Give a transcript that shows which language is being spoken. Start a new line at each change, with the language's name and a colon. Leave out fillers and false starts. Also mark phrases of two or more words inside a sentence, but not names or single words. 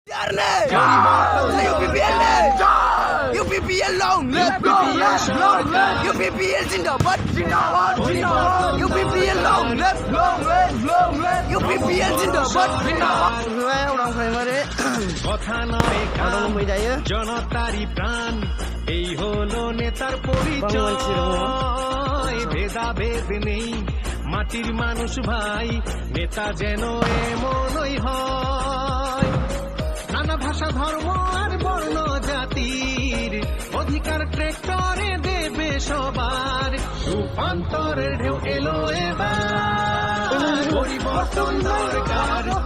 English: UPPL long live, UPPL zindabad, UPPL long live, UPPL zindabad.
Bangla: কথা নয় কারণ জনতারই প্রাণ এই হলো নেতার পরিচয় ভেদাভেদ নেই মাটির মানুষ ভাই নেতা যেন এমনই হয় নানা ভাষা ধর্ম আর বর্ণ জাতির অধিকার ট্রেক্টরে দেবে সবার রূপান্তরের ঢেউ এলো এবার পরিবর্তন দরকার